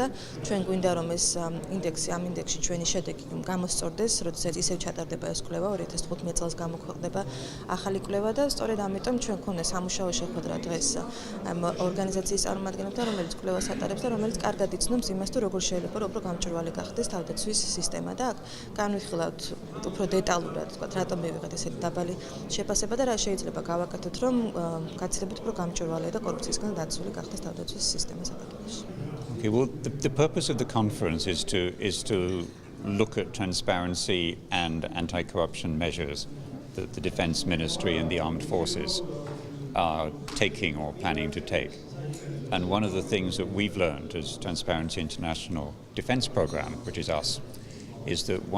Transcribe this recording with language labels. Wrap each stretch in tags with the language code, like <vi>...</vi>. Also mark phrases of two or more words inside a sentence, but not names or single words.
<ka>ჩვენ გვინდა რომ ეს ინდექსი, ამ ინდექსში ჩვენი შედეგი გამოსწორდეს, როდესაც ისევ ჩატარდება ეს კვლევა, 2015 წელს გამოქვეყნდება ახალი კვლევა და სწორედ ამიტომ ჩვენ გვქონდა სამუშაო შეხვედრა დღეს ამ ორგანიზაციის წარმომადგენლებთან, რომელიც კვლევას ატარებს და რომელიც კარგად იცნობს იმას, თუ როგორ შეიძლება უფრო გამჭვირვალე გახდეს თავდაცვის სისტემა და აქ განვიხილავთ უფრო დეტალურად, თქვა, რატომ მივიღეთ ესეთი დაბალი შეფასება და რა შეიძლება გავაკეთოთ, რომ გაცილებით უფრო გამჭვირვალე და კორუფციისგან დაცული გახდეს თავდაცვის სისტემა საქართველოში.</ka> <en>Okay, well, the purpose of the conference is to look at transparency and anti-corruption measures that the Defence Ministry and the Armed Forces are taking or planning to take. And one of the things that we've learned as Transparency International Defence Programme, which is us, is that one</en>